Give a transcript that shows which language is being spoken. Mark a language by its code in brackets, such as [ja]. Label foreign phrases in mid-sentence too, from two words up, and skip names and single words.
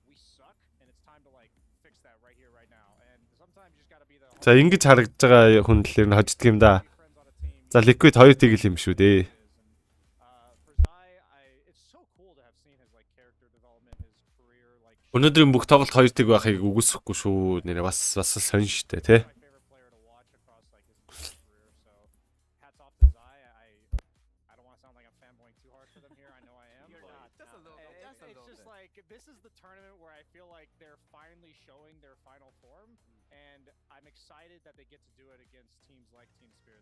[mn] За ингэж харагдаж байгаа хүн талээр нь хождөг юм да. За Liquid 2 тэгэл юм шүү дээ. Өнөөдрийн бүх тоглолт 2 тэг байхыг үгүйсэхгүй шүү. Нэрээ бас сонь штэ тий. [en] This is the tournament where I feel like they're finally showing their final form, and I'm excited that they get to do it against teams like Team Spirit.